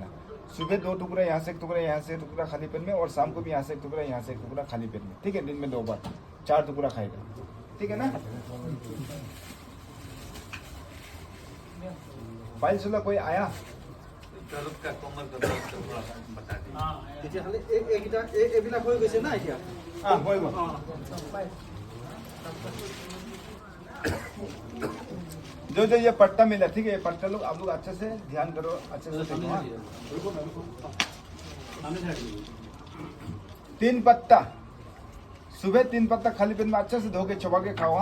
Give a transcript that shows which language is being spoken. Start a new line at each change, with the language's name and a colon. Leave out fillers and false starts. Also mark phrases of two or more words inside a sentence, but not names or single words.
Hindi: सुबह 2 टुकड़ा, यहाँ से एक टुकड़ा, यहाँ से एक टुकड़ा खाली पेट में, और शाम को भी यहाँ से एक टुकड़ा, यहाँ से एक टुकड़ा खाली पेट में, ठीक है। दिन में 2 बार 4 टुकड़ा खाएगा, ठीक है ना। फाइल सुला कोई आया? दर्द का कमर का दर्द का थोड़ा सा बता दीजिए।
Assamese: তেতিয়া খালি এইবিলাক হৈ গৈছে না এতিয়া
Hindi: हाँ कोई बात। जो जो ये पट्टा मिला, ठीक है, ये पट्टा लोग आप लोग अच्छे से ध्यान करो, अच्छे से देखो। हाँ? 3 पत्ता सुबह, 3 पत्ता खाली पेट में अच्छे से धो के चबा के खाओ।